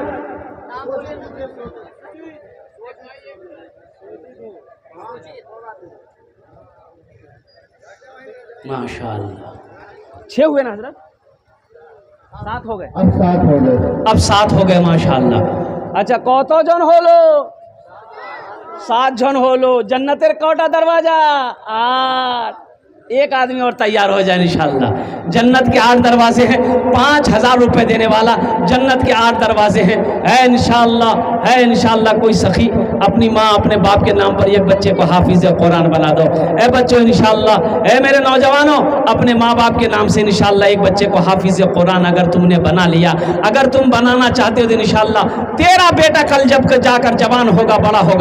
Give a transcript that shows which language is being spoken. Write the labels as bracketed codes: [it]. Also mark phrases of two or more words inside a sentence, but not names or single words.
[ur] ماشاءاللہ 6 ہوئے نا حضرت, 7 ہو گئے, اب 7 ہو گئے, اب 7 ہو گئے ماشاءاللہ. اچھا [bn] কত জন হলো? 7 জন হলো. জন্নতের কটা দরওয়াজা? 8. [ur] ایک آدمی اور تیار ہو جائے انشاءاللہ. جنت کے 8 دروازے ہیں. 5,000 روپے دینے والا, جنت کے 8 دروازے ہیں. ہے انشاءاللہ کوئی سخی اپنی ماں اپنے باپ کے نام پر ایک بچے کو حافظ قرآن بنا دو. اے بچوں انشاءاللہ, اے میرے نوجوانوں, اپنے ماں باپ کے نام سے انشاءاللہ ایک بچے کو حافظ قرآن اگر تم نے بنا لیا, اگر تم بنانا چاہتے ہو تو انشاءاللہ تیرا بیٹا کل جب جا کر جوان ہوگا, بڑا ہوگا.